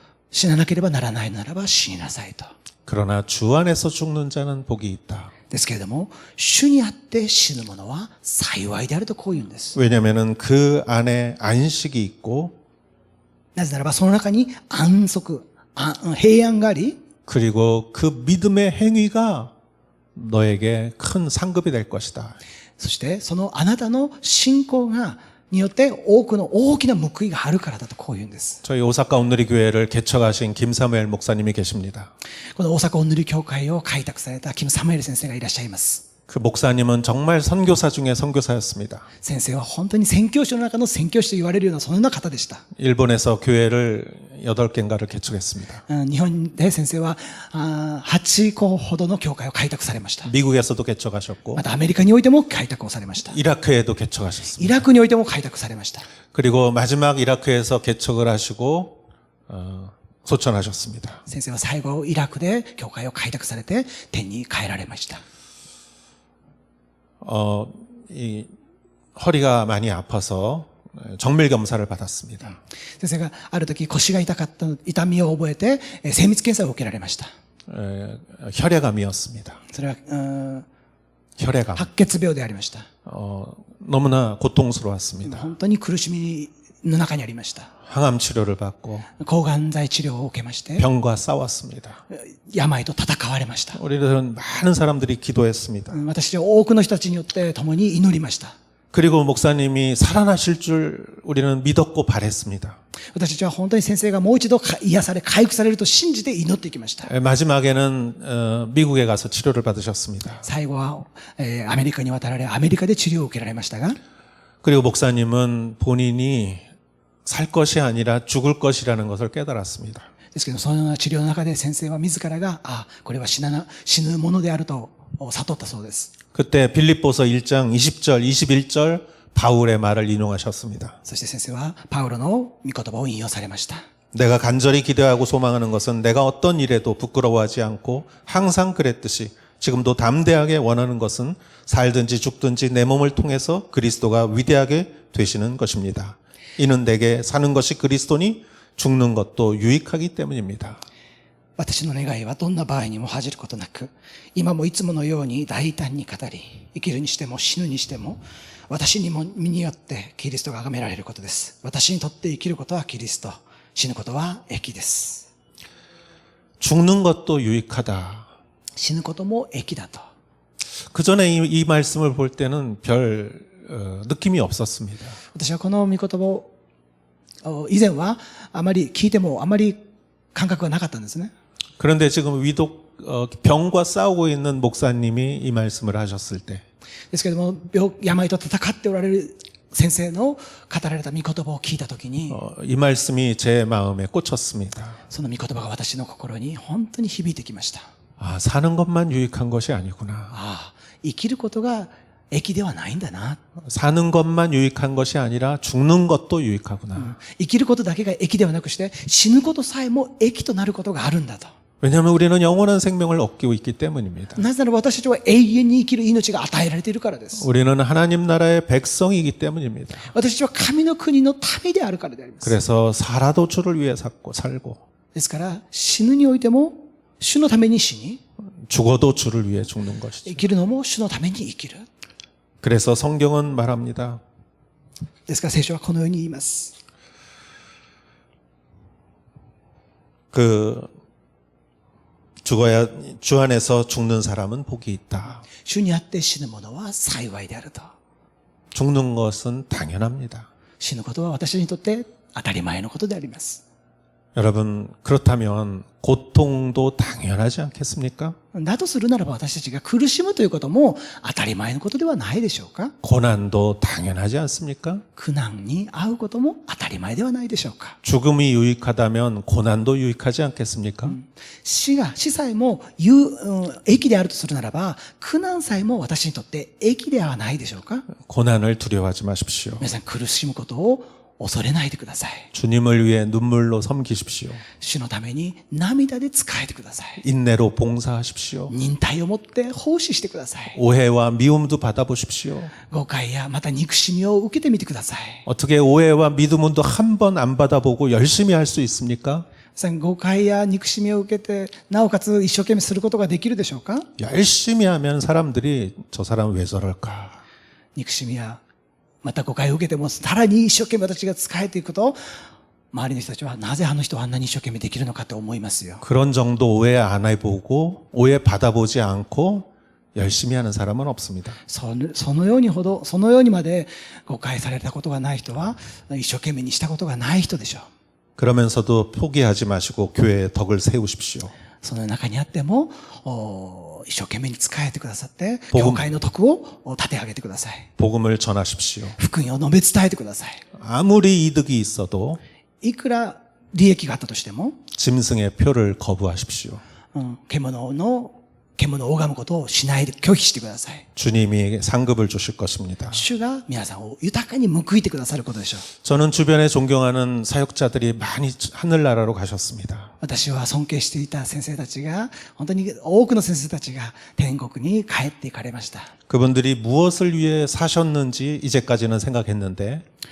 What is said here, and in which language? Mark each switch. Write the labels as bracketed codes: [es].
[ja] 死ななければならないならば死になさいと。 [ko] 그러나 주 안에서 죽는 자는 복이 있다. [ja] ですけれども、主にあって死ぬ者は幸いであるとこう言うんです。 [ko] 왜냐하면 그 안에 안식이 있고 [ja] なぜならばその中に安息、平安があり、 [ko] 그리고 그 믿음의 행위가 너에게 큰 상급이 될 것이다. [ja] そしてそのあなたの信仰によって多くの大きな報いがあるからだとこう言うんです。 [ko] 저희 오사카 온누리 교회를 개척하신 김사무엘 목사님이 계십니다. [ja] この大阪オンヌリ教会を開拓されたキム・サムエル先生がいらっしゃいます。 [ko] 그 목사님은 정말 선교사 중에 선교사였습니다. [ja] 先生は本当に宣教師の中の宣教師と言われるようなそのような方でした。 [ko] 일본에서 교회를 8개인가를 개척했습니다. [ja] 日本で先生は8個ほどの教会を開拓されました。 [ko] 미국에서도 개척하셨고 [ja] またアメリカにおいても開拓をされました。 [ko] 이라크에도 개척하셨습니다. [ja] イラクにおいても開拓されました。 [ko] 그리고 마지막 이라크에서 개척을 하시고 소천하셨습니다. [ja] 先生は最後イラクで教会を開拓されて天に帰られました。 [ko] 이 허리가 많이 아파서 정밀 검사를 받았습니다. [ja] 先生がある時腰が痛かった痛みを覚えて精密検査を受けられました。 [ko] 혈액암이었습니다. [ja] それは [ko] 혈액암. [ja] 白血病でありました。 [ko] 너무나 고통스러웠습니다. [ja] 本当に苦しみの中にありました。 [ko] 항암 치료를 받고 [ja] 抗がん剤治療を受けまして [ko] 병과 싸웠습니다. [ja] 病と戦われました。 [ko] 우리는 많은 사람들이 기도했습니다. [ja] 私は多くの人たちによって共に祈りました。 [ko] 그리고 목사님이 살아나실 줄 우리는 믿었고 바랬습니다. [ja] 私たちは本当に先生がもう一度癒され回復されると信じて祈っていきました。 [ko] 마지막에는 미국에 가서 치료를 받으셨습니다. [ja] 最後はアメリカに渡られアメリカで治療を受けられましたが、 [ko] 그리고 목사님은 본인이 살 것이 아니라 죽을 것이라는 것을 깨달았습니다. [ja] ですけどそのような治療の中で先生は自らがこれは死ぬものであると悟ったそうです。 [ko] 그때 빌립보서 1장 20절, 21절 바울의 말을 인용하셨습니다. [ja] そして先生はパウロの御言葉を引用されました。 [ko] 내가 간절히 기대하고 소망하는 것은 내가 어떤 일에도 부끄러워하지 않고 항상 그랬듯이 지금도 담대하게 원하는 것은 살든지 죽든지 내 몸을 통해서 그리스도가 위대하게 되시는 것입니다. 이는 내게 사는 것이 그리스도니 죽는 것도 유익하기 때문입니다. [ja] 私の願いはどんな場合にも恥じることなく、今もいつものように大胆に語り、生きるにしても死ぬにしても、私にも身によってキリストが崇められることです。私にとって生きることはキリスト、死ぬことは益です。 [ko] 죽는 것도 유익하다. [ja] 死ぬことも益だと。 [ko] 그 전에 이 말씀을 볼 때는 별 느낌이 없었습니다. [ja] 私はこの御言葉を以前はあまり聞いてもあまり感覚がなかったんですね。 [ko] 그런데 지금 병과 싸우고 있는 목사님이 이 말씀을 하셨을 때 [ja] ですけれども病と戦っておられる先生の語られた御言葉を聞いたときに、 [ko] 이 말씀이 제 마음에 꽂혔습니다. [ja] その御言葉が私の心に本当に響いてきました。 [ko] 아, 사는 것만 유익한 것이 아니구나. [ja] ああ、生きることが益ではないんだな。 [ko] 사는 것만 유익한 것이 아니라 죽는 것도 유익하구나. [ja] 生きることだけが益ではなくして、死ぬことさえも益となることがあるんだと。 [ko] 왜냐하면 우리는 영원한 생명을 얻고 있기 때문입니다. [ja] なぜなら私たちは永遠に生きる命が与えられているからです。 [ko] 우리는 하나님 나라의 백성이기 때문입니다. [ja] 私たちは神の国の民であるからであります。 [ko] 그래서 살아도 주를 위해 살고 [ja] ですから死ぬにおいても主のために死に、 [ko] 죽어도 주를 위해 죽는 것이죠. [ja] 生きるのも主のために生きる。 [ko] 그래서 성경은 말합니다. [ja] ですから聖書はこのように言います。 [ko] 죽어야 주 안에서 죽는 사람은 복이 있다. [ja] 主にあって死ぬ者は幸いであると。 [ko] 죽는 것은 당연합니다. [ja] 死ぬことは私にとって当たり前のことであります。 [ko] 여러분, 그렇다면 고통도 당연하지 않겠습니까? [ja] だとするならば私たちが苦しむということも当たり前のことではないでしょうか。 [ko] 고난도 당연하지 않습니까? [ja] 苦難に遭うことも当たり前ではないでしょうか。 [ko] 죽음이 유익하다면 고난도 유익하지 않겠습니까? [ja] 死さえも益であるとするならば、苦難さえも私にとって益ではないでしょうか。 [ko] 고난을 두려워하지 마십시오. [ja] 皆さん苦しむことを恐れないでください。 [ko] 주님을 위해 눈물로 섬기십시오. [ja] 主のために涙で仕えてください。 [ko] 인내로 봉사하십시오. [ja] 忍耐をもって奉仕してください。 [ko] 오해와 미움도 받아보십시오. [ja] 誤解やまた憎しみを受けてみてください。 [ko] 어떻게 오해와 미움도 한 번 안 받아보고 열심히 할 수 있습니까? [ja] 誤解や憎しみを受けて、なおかつ一生懸命することができるでしょうか。 [ko] 열심히 하면 사람들이 저 사람 왜 저럴까? [ja] 憎しみやまた誤解を受けてもさらに一生懸命私が仕えていくと、周りの人たちはなぜあの人はあんなに一生懸命できるのかと思いますよ。 [ko] 그런 정도 오해 안 해보고 오해 받아보지 않고 열심히 하는 사람은 없습니다. [ja] そのようにまで誤解されたことがない人は一生懸命にしたことがない人でしょう。 [ko] 그러면서도 포기하지 마시고 교회의 덕을 세우십시오. [ja] その中にあっても一生懸命に仕えてくださって、 [ko] 복음 [ja] 教会の徳を立て上げてください。 [ko] 복음을 전하십시오. [ja] 福音を述べ伝えてください。 [ko] 아무리 이득이 있어도 [ja] いくら利益があったとしても、 [ko] 짐승의 표를 거부하십시오. [ja] 獣を拝むことをしないで拒否してください。 [ko] 주님이 상급을 주실 것입니다. [ja] 主が皆さんを豊かに報いてくださることでしょう。 [ko] 저는 주변에 존경하는 사역자들이 많이 하늘나라로 가셨습니다. [ja] 私は尊敬していた先生たちが、本当に多くの先生たちが天国に帰っていかれました。 [ko] 그분들이 무엇을 위해 사셨는지 이제까지는 생각했는데